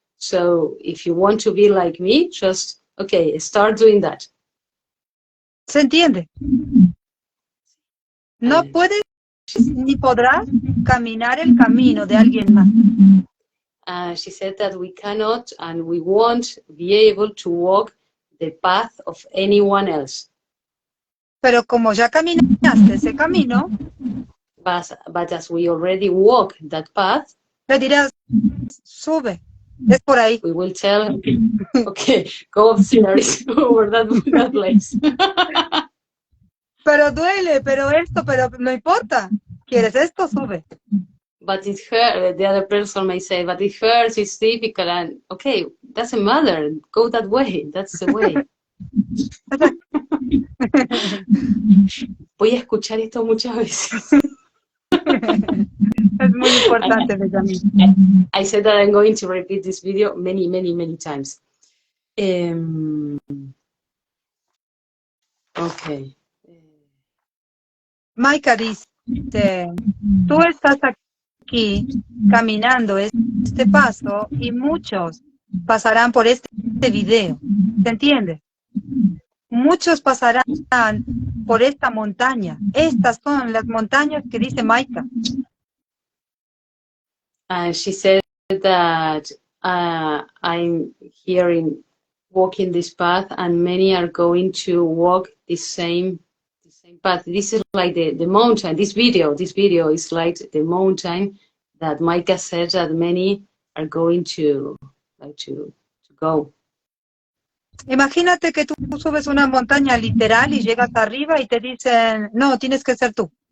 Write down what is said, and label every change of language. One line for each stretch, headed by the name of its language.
English: So if you want to be like me, just, okay, start doing that.
Spanish: ¿Se entiende? No puedes ni podrás caminar el camino de alguien más.
English: She said that we cannot and we won't be able to walk the path of anyone else.
Spanish: Pero como ya caminaste ese camino,
English: but as we already walk that path,
Spanish: le dirás, sube, es por ahí.
English: We will tell, okay, go upstairs over that place.
Spanish: Pero duele, pero esto, pero no importa. ¿Quieres esto? Sube.
English: But it hurts, the other person may say, but it hurts, it's difficult, and okay, doesn't matter, go that way, that's the way.
Spanish: Voy a escuchar esto muchas veces. Es muy importante, Benjamín.
English: I said that I'm going to repeat this video many, many, many times. Okay.
Spanish: Maika dice, tú estás aquí caminando este paso y muchos pasarán por este video. ¿Se entiende? Muchos pasarán por esta montaña. Estas son las montañas que dice Maika.
English: She said that I'm here walking this path, and many are going to walk the same path. This is like the mountain. This video is like the mountain that Maika said that many are going to go.
Spanish: Imagínate que tú subes una montaña literal y llegas arriba y te dicen, no, tienes que ser tú.